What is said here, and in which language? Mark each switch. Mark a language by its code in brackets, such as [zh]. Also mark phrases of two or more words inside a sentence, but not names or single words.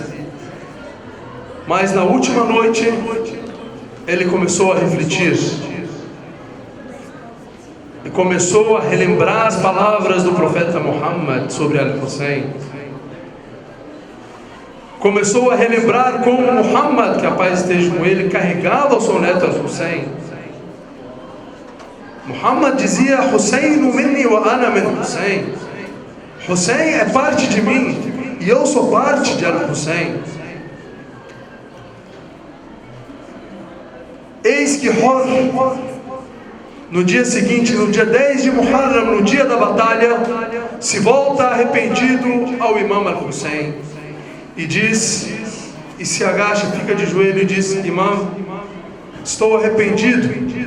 [pt] Mas na última noite, ele começou a refletir. E começou a relembrar as palavras do profeta Muhammad sobre Al-Hussein. Começou a relembrar como Muhammad, que a paz esteja com ele, carregava o seu neto Al-Hussein. Muhammad dizia: [ar] حسين مني وأنا من حسين. [pt] Hussein é parte de mim e eu sou parte de Al-Hussein. Eis que Hor, no dia seguinte, no dia 10 de Muharram, no dia da batalha, se volta arrependido ao Imam Al-Hussein e diz, e se agacha, fica de joelho e diz: Imam, estou arrependido.